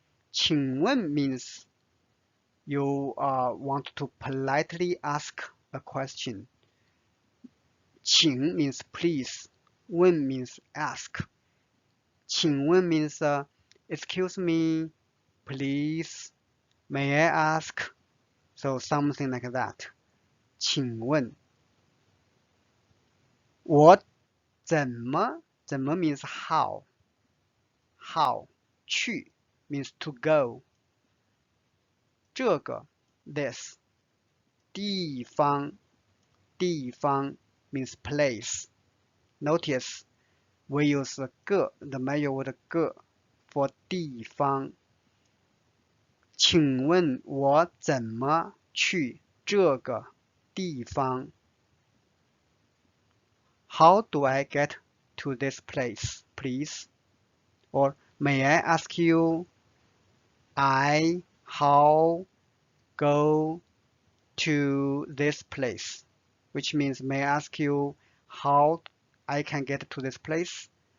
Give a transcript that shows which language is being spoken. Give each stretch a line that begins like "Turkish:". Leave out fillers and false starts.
English: 请问 means you want to politely ask a question. 请 means please. 问 means ask. 请问 means excuse me, please, may I ask? So something like that. 请问我怎么 means how. How 去 means to go. 这个 this 地方 means place. Notice we use 个 the major word 个 for 地方。
Chinese: 请问我怎么去这个地方？
English: How do I get to this place, please? Or may I ask you, how go to this place? Which means, may I ask you how I can get to this place?